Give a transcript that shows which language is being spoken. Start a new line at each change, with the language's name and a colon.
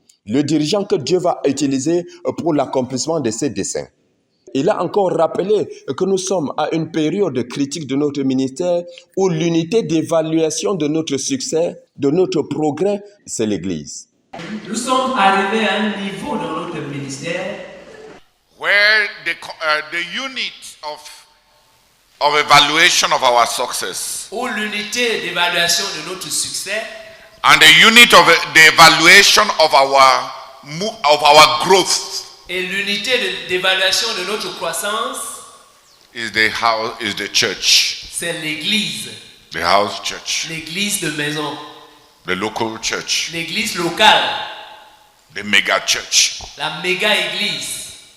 French: Le dirigeant que Dieu va utiliser pour l'accomplissement de ses desseins. Il a encore rappelé que nous sommes à une période critique de notre ministère où l'unité d'évaluation de notre succès, de notre progrès, c'est l'Église. Nous sommes arrivés à un niveau dans notre ministère
English: where the unit of evaluation of our success
French: où l'unité d'évaluation de notre succès
English: and the unit of the evaluation of our growth
French: et l'unité d'évaluation de notre croissance
English: is the church,
French: c'est l'église,
English: the house church,
French: l'église de maison,
English: the local church,
French: l'église locale,
English: the mega church.
French: la méga église.